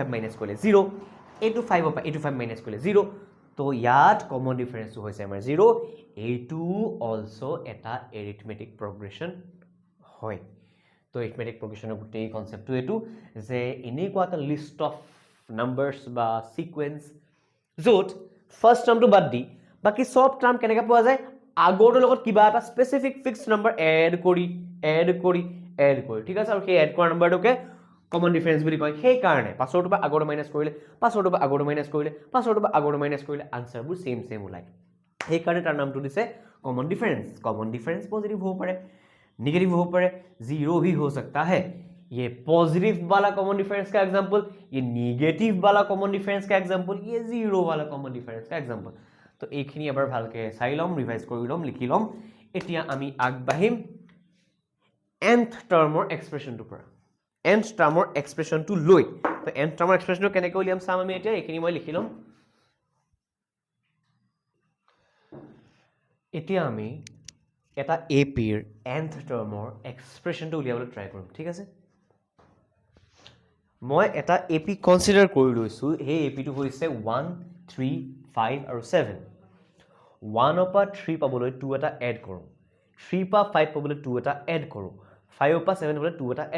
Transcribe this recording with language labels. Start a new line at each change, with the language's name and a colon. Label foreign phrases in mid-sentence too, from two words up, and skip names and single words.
Assamese: 5 মাইনাছ কৰিলে 0 এইটো 5 পৰা এইটো 5 মাইনাছ কৰিলে 0 তো ইয়াত
English: common differenceটো
Assamese: হৈছে আমাৰ 0 এইটো অলসো এটা
English: arithmetic progression
Assamese: হয় তো
English: arithmetic progressionৰ
Assamese: গোটেই কনচেপ্টটো এইটো যে এনেকুৱা এটা
English: list of numbers
Assamese: বা সিকুৱেন্স য'ত
English: first termটো
Assamese: বাদ দি বাকি সব টাৰ্ম কেনেকৈ পোৱা যায় আগৰটোৰ লগত কিবা এটা
English: specific fixed number add
Assamese: কৰি ঠিক আছে আৰু সেই এড কৰা নাম্বাৰটোকে
English: common difference
Assamese: বুলি কয় সেই কাৰণে পাছৰটো বা আগৰটো মাইনাছ কৰিলে পাছৰটো বা আগৰটো মাইনাছ কৰিলে পাছৰটো বা আগৰটো মাইনাছ কৰিলে আনসাৰবোৰ সেম ওলায় সেইকাৰণে তাৰ নামটো দিছে কমন ডিফাৰেন্স পজিটিভ হ' পাৰে নেগেটিভ হ' পাৰে
Hindi: 0 भी हो सकता है ये पॉजिटिव वाला कॉमन डिफरेंस का एग्जांपल ये निगेटिव वाला कॉमन डिफरेंस का एग्जांपल ये 0 वाला कॉमन डिफरेंस का एग्जांपल
Assamese: तो এইখিনি এবাৰ ভালকে চাই লম ৰিভাইজ কৰি লম লিখি লম এতিয়া আমি আগবাঢ়িম
English: nth termৰ expressionটো
Assamese: পৰা
English: nth termৰ expressionটো
Assamese: লৈ তো
English: nth termৰ expressionটো
Assamese: কেনেকৈ উলিয়াম চাম আমি এতিয়া এইখিনি মই লিখি লম এতিয়া আমি এটা
English: APৰ nth termৰ expressionটো
Assamese: উলিয়াবলৈ ট্ৰাই কৰিম ঠিক আছে মই এটা
English: AP consider
Assamese: কৰি লৈছো এই এপিটো হৈছে 1 3 5 আৰু 7 1 পৰা 3 পাবলৈ 2 এটা এড কৰোঁ 3 পৰা 5 পাবলৈ 2 এটা এড কৰোঁ 5 পৰা 7 পাবলৈ 2 এটা এড